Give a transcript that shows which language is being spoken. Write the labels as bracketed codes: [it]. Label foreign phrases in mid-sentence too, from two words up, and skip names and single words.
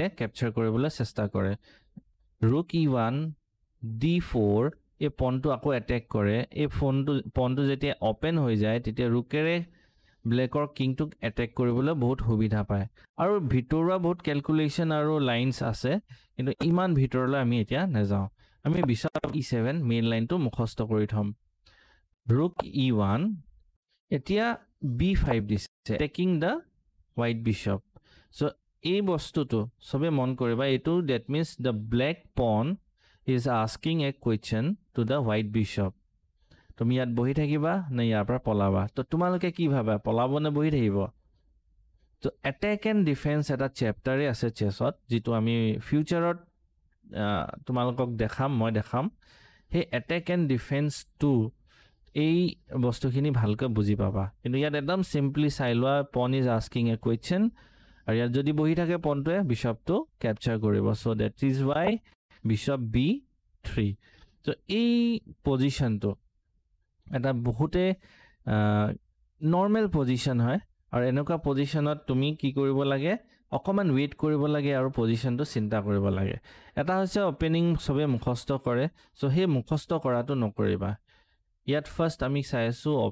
[as] ক্যাপচাৰ কৰিবলৈ চেষ্টা কৰে ৰুক e1 d4 এই পনটো আকৌ অ্যাটাক কৰে এই পনটো যেতিয়া ওপেন হৈ যায় তেতিয়া ৰুকেৰে ব্লেকৰ কিংটোক অ্যাটাক কৰিবলৈ বহুত সুবিধা পায় আৰু ভিতৰুৱা বহুত ক্যালকুলেশন আৰু লাইনস আছে কিন্তু ইমান ভিতৰলৈ আমি এতিয়া নাযাওঁ আমি বিশপ e7 [en] main line [as] মুখস্থ কৰি থম ৰুক e1 এতিয়া b5 দিছে [en] attacking the white bishop so [as] এই বস্তুটো সবে মন কৰিবা এটো [en] that means the black pawn is asking a question to the white bishop [as] তুমি ইয়াত বহি থাকিবা না ইয়াৰ পৰা পলাবা তো তোমালোকে কি ভাবা পলাব নে বহি থাকিব তো [en] attack and defence [as] এটা চ্যাপ্টাৰে আছে চেছত যেটো আমি ফিউচাৰত তোমালোকক দেখাম মই দেখাম হে [en] attack and defence [as] টু এই বস্তুখিনি ভালকৈ বুজি পাবা কিন্তু ইয়াত একদম সিম্পলি চাই লোৱা [en] pawn is asking a question [as] আৰু ইয়াত যদি বহি থাকে পনটোৱে বিশপটো ক্যাপচাৰ কৰিব [en] so that is why bishop b3 [as] তো এই পজিশনটো এটা বহুতে নরমাল পজিশন হয় আৰু এনেকুৱা পজিশনত তুমি কি কৰিব লাগে অকমান ওয়েট কৰিব লাগে আৰু পজিশনটো চিন্তা কৰিব লাগে এটা হৈছে ওপেনিং সবে মুখস্থ কৰে সো হে মুখস্থ কৰাটো নকৰিবা ইয়াত ফাৰ্স্ট আমি চাইছো